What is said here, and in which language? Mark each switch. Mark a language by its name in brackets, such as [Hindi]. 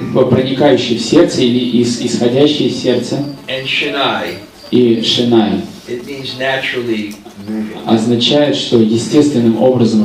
[Russian] проникающий в сердце или исходящий из сердца, [English] and Shanai. [Russian] и шинай. [English] It means naturally moving, [Russian] Означает, что естественным образом